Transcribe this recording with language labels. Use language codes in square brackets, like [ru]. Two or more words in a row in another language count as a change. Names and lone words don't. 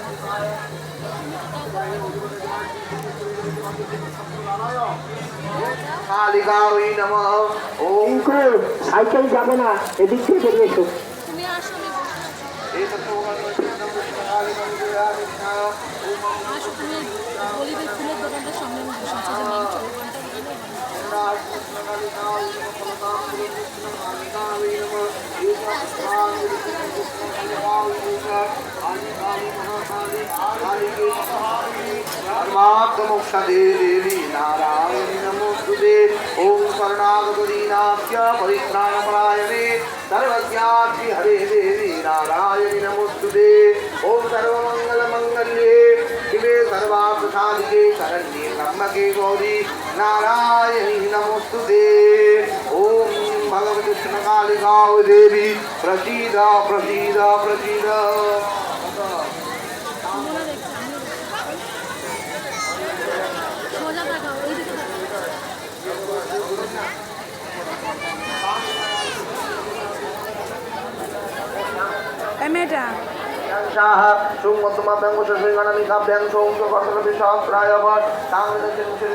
[sa] কালিকাই নমঃ। ওম [bn] সাইকেল যাবে না, এদিক থেকে বেরিয়ে এসো। তুমি আসো, তুমি গরিবের ফুলের দোকানটার সামনে আমি বসে আছি, যে মেন [sa] धर्मार्थमोक्षदे देवी नारायणी नमोस्तुते। ओम शरणागतदीनास्य परित्राणपरायणे सर्वस्यार्ति हरे देवी नारायणी नमोस्तुते। ओम सर्वमंगलमंगल्ये शिवे सर्वार्थसाधिके शरण्ये त्र्यंबके गौरी नारायणी नमोस्तुते। ओम भगवती कृष्णकालिकां देवी प्रसीद प्रसीद प्रसीद। [bn] সোজা থাকা ওইদিকে মেয়েটা सुमतुमा व्यंग से गणनी का व्यंग सोम के वर्ष के सहस्राय भट